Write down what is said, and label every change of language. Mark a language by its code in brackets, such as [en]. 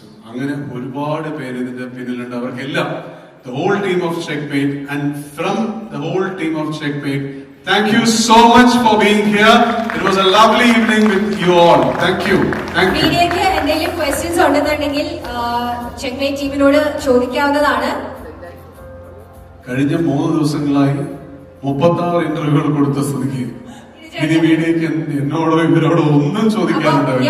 [ml] അങ്ങനെ ഒരുപാട് പേര് ഇതിന്റെ പിന്നിലുണ്ട്. അവർക്കെല്ലാം [en] the whole team of Checkmate, and from the whole team of Checkmate, thank you so much for being here. It was a lovely evening with you all. Thank you. [ml] മീഡിയക്ക് എന്തെങ്കിലും questions ഉണ്ടെന്നുണ്ടെങ്കിൽ checkmate ടീമിനോട് ചോദിക്കാവുന്നതാണ്. കഴിഞ്ഞ 3 ദിവസങ്ങളായി 36 ഇന്റർവ്യൂകൾ കൊടുത്ത സ്ഥിതിക്ക് ഇനി മീഡിയക്ക് എന്നോടോ ഇവരോടോ ഒന്നും ചോദിക്കാനുണ്ടാവില്ല.